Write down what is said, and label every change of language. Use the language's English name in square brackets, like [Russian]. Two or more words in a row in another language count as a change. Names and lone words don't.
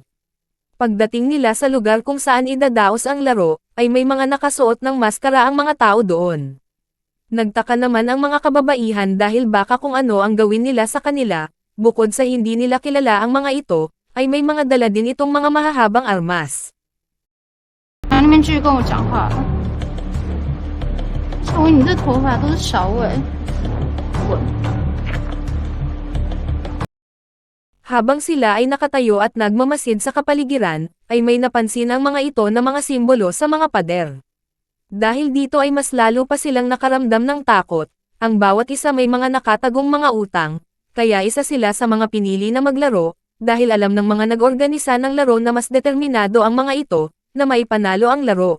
[Filipino] Pagdating nila sa lugar kung saan idadaos ang laro, ay may mga nakasuot ng maskara ang mga tao doon. Nagtaka naman ang mga kababaihan dahil baka kung ano ang gawin nila sa kanila, bukod sa hindi nila kilala ang mga ito, ay may mga dala din itong mga mahahabang armas. [Chinese] 那边继续跟我讲话。小伟，你这头发都是小伟。滚！ [Filipino] Habang sila ay nakatayo at nagmamasid sa kapaligiran, ay may napansin ang mga ito na mga simbolo sa mga pader. Dahil dito ay mas lalo pa silang nakaramdam ng takot, ang bawat isa may mga nakatagong mga utang, kaya isa sila sa mga pinili na maglaro, dahil alam ng mga nag-organisa ng laro na mas determinado ang mga ito, na maipanalo ang laro.